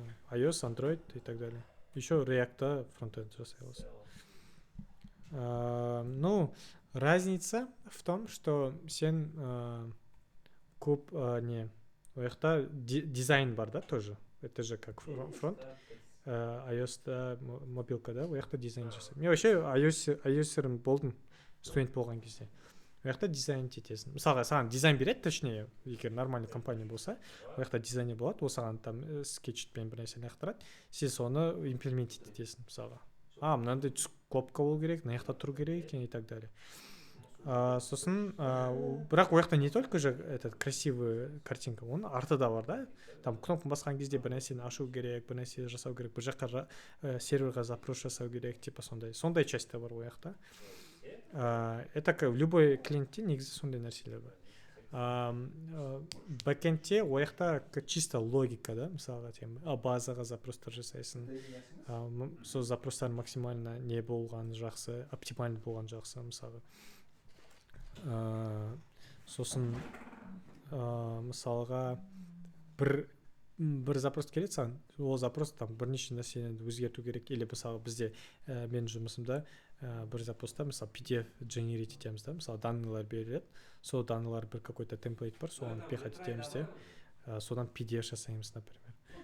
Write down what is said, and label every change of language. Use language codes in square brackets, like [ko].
[ru] iOS, Android и так далее. Еще React-та фронтенд [kk] жасай аласың. [ru] Ну, разница в том, что [kk] сен көп не, у жақта дизайн бар, да, тоже. [ru] Это же как фронт. iOS-та мобилка, да, [kk] у жақта дизайн жасай. Мен вообще iOS-ерім болдым, студент болған кезде. У жақта дизайн етесің. Мысалға, саған дизайн береді, точнее, егер нормальный компания болса, у жақта дизайнер болады, ол саған там скетчпен бір нәрсені ақтырады, сен соны имплемент етесің, мысалға. Мынандай түсік кнопка болу керек, мына жақта тұру керек екен и так далее. Сосын, бірақ у жақта [ru] не только же этот красивый картинка, [kk] оның арты да бар, да? Там кнопканы басқан кезде бір нәрсені ашу керек, бір нәрсені жасау керек, бір жаққа серверға запрос жасау керек, типа сондай часть та бар у жақта. [ru] Это как в любой [kk] клиентте негізі сондай нәрселер бар. Бэкэндте у жақта чисто логика, да, мысалға базаға запростар жасайсың. Сол запростар максимально не болған жақсы, оптимальный болған жақсы, мысалға. Сосын мысалға бір запрос келеді саған, ол запрос там бірнеше нәрсені өзгерту керек, или мысалы бізде менің жұмысымда бір запроста мысалы PDF generate етеміз да, мысалы данныйлар беріледі, сол данныйлар бір какой-то темплейт бар, соған пихать етеміз де, содан PDF жасаймыз, например.